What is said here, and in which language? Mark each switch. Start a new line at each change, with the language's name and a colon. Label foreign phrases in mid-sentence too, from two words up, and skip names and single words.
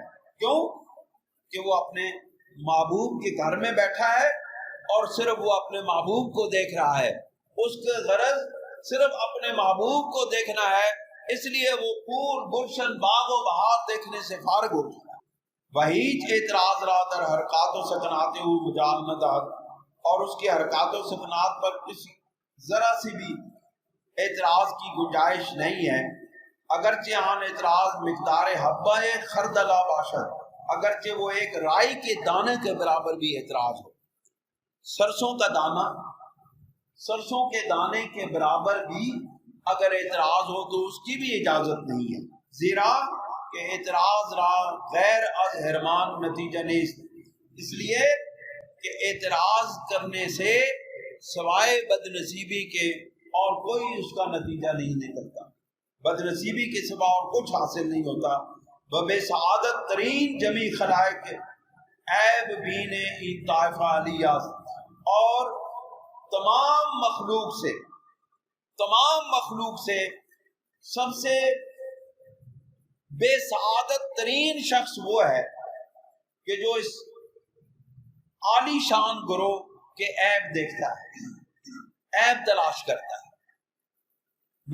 Urdu: کیوں؟ کہ وہ اپنے محبوب کے گھر میں بیٹھا ہے اور صرف وہ اپنے محبوب کو دیکھ رہا ہے، اس کے غرض صرف اپنے محبوب کو دیکھنا ہے، اس لیے وہ پھول، گلشن، باغ و بہار دیکھنے سے فارغ ہو چکا ہے۔
Persian: وہیچ اعتراض را در حرکات و سکنات ہو مجال نہ داد،
Urdu: اور اس کی حرکات و سکنات پر کسی ذرا سی بھی اعتراض کی گنجائش نہیں ہے۔
Persian: اگرچہ آن اعتراض مقدار حبہ خردلہ باشد،
Urdu: اگرچہ وہ ایک رائی کے دانے کے برابر بھی اعتراض ہو۔ سرسوں کا دانہ، سرسوں کے دانے کے برابر بھی اگر اعتراض ہو تو اس کی بھی اجازت نہیں ہے،
Persian: زیرا کہ اعتراض را غیر از حرمان نتیجہ نیست،
Urdu: اس لیے کہ اعتراض کرنے سے سوائے بد نصیبی کے اور کوئی اس کا نتیجہ نہیں نکلتا، بد نصیبی کے سوا اور کچھ حاصل نہیں ہوتا۔
Persian: بے سعادت ترین جمی خلائق عیب بین این طائفہ علیہ،
Urdu: اور تمام مخلوق سے سب سے بے سعادت ترین شخص وہ ہے کہ جو اس عالی شان گروہ کے عیب دیکھتا ہے، عیب تلاش کرتا ہے۔